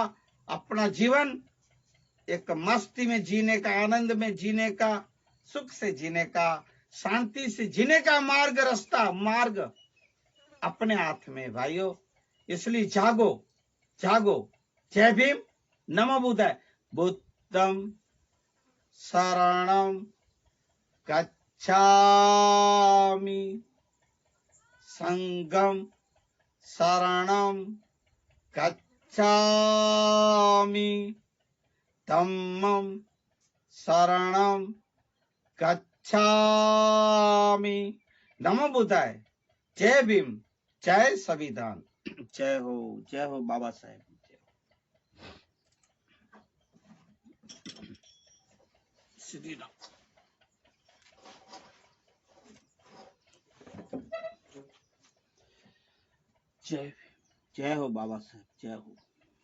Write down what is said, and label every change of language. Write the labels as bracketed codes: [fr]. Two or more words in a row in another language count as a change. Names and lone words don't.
[hi] अपना जीवन एक मस्ती में जीने का, आनंद में जीने का, सुख से जीने का, शांति से जीने का मार्ग अपने हाथ में भाइयों। इसलिए जागो, जागो। जय भीम, नमो बुद्धाय। [pi] बुद्धं शरणं गच्छामि, संघं शरणं गच्छामि, धम्मं शरणं गच्छामि। [hi] नमो बुद्धाय। जय भीम, जय संविधान। जय हो बाबा साहेब। श्री राम। जय हो बाबा साहेब, जय हो।